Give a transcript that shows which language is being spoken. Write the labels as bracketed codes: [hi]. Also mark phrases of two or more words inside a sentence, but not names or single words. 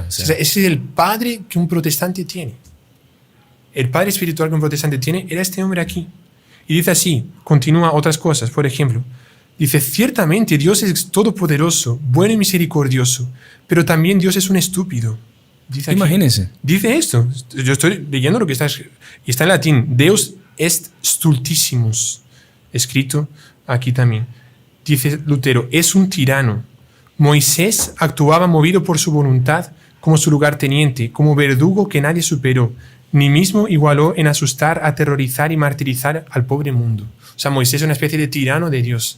[es] O sea, ese es el padre que un protestante tiene. El padre espiritual que un protestante tiene era este hombre aquí. Y dice así, continúa otras cosas, por ejemplo. Dice, ciertamente Dios es todopoderoso, bueno y misericordioso, pero también Dios es un estúpido. Dice aquí. Imagínese. Dice esto. Yo estoy leyendo lo que está escrito. Y está en latín. [la] Deus est stultissimus. [es] Escrito aquí también. Dice Lutero, es un tirano. Moisés actuaba movido por su voluntad como su lugarteniente, como verdugo que nadie superó, ni mismo igualó en asustar, aterrorizar y martirizar al pobre mundo. O sea, Moisés es una especie de tirano de Dios.